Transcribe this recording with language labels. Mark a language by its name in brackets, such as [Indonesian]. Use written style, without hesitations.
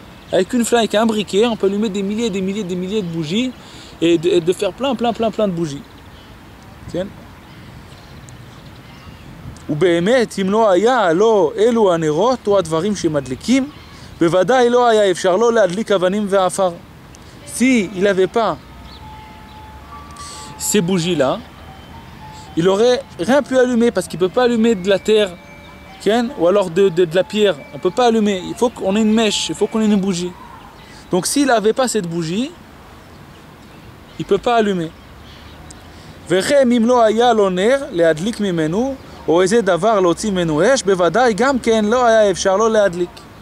[French] Avec un briquet, on peut allumer des milliers de bougies et de faire plein de bougies. Tiens. [Hebrew] ובאמת, אם לא היה לו אלו הנרות או הדברים שמדליקים, בוודאי לא היה אפשר לו להדליק אבנים ועפר. [French] Si il n'avait pas ces bougies-là, il n'aurait rien pu allumer parce qu'il ne peut pas allumer de la terre ou alors de la pierre. On ne peut pas allumer. Il faut qu'on ait une mèche, il faut qu'on ait une bougie. Donc s'il n'avait pas cette bougie, il ne peut pas allumer. [Hebrew] וכן אם לא היה לו נר להדליק ממנו, או איזה דבר להוציא ממנו אש, בוודאי גם כן לא היה אפשר לו להדליק.